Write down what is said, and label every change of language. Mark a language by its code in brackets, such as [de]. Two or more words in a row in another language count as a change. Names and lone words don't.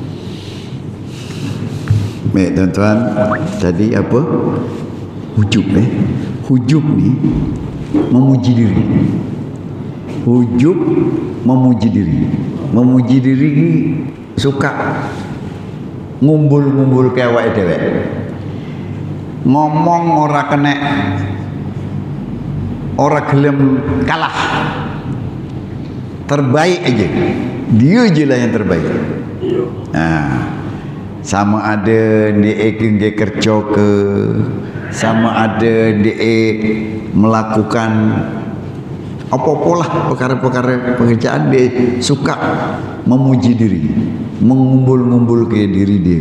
[ms] Baik tuan-tuan, tadi apa? Ujub Ujub ni memuji diri. Ujub memuji diri. Memuji diri ni suka ngumpul-ngumpul ke [jv] awak dewek. Ngomong ora kena, ora gelem kalah, [ms] terbaik aja, dia je lah yang terbaik. Sama ada dia kerja ke, sama ada dia melakukan apa-apa lah perkara-perkara pekerjaan, dia suka memuji diri, mengumpul-ngumpul ke diri dia.